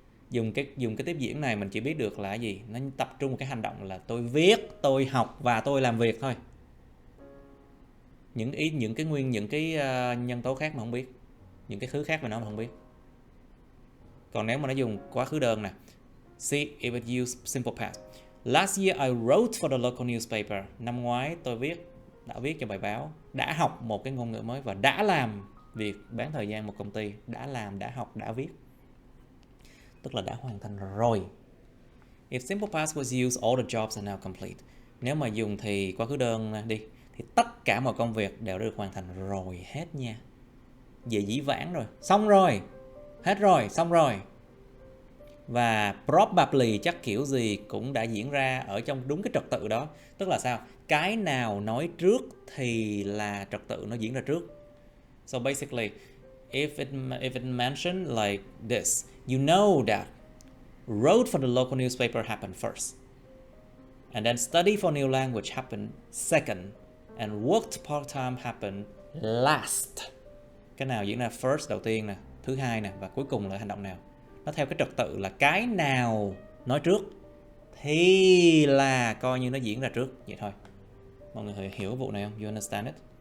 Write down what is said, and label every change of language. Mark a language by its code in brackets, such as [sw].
[vi] Dùng cái tiếp diễn này mình chỉ biết được là gì? Nó tập trung vào cái hành động là tôi viết, tôi học và tôi làm việc thôi. Những cái nhân tố khác mà không biết, những cái thứ khác mà nó mà không biết. Còn nếu mà nó dùng quá khứ đơn nè, [en] see if it use simple past. Last year I wrote for the local newspaper. [vi] Năm ngoái tôi đã viết cho bài báo, đã học một cái ngôn ngữ mới và đã làm việc bán thời gian một công ty. Đã làm, đã học, đã viết, tức là đã hoàn thành rồi. [en] If simple past was used, all the jobs are now complete. [vi] Nếu mà dùng thì quá khứ đơn đi, thì tất cả mọi công việc đều đã được hoàn thành rồi hết nha. Về dĩ vãng rồi, xong rồi, hết rồi, xong rồi. Và probably chắc kiểu gì cũng đã diễn ra ở trong đúng cái trật tự đó. Tức là sao? Cái nào nói trước thì là trật tự nó diễn ra trước. [en] So basically, if it mentioned like this, you know that wrote for the local newspaper happened first, and then study for new language happened second, and worked part-time happened last. [vi] Cái nào diễn ra first đầu tiên nè, thứ hai nè, và cuối cùng là hành động nào. Nó theo cái trật tự là cái nào nói trước thì là coi như nó diễn ra trước. Vậy thôi. Mọi người hiểu vụ này không? [en] You understand it?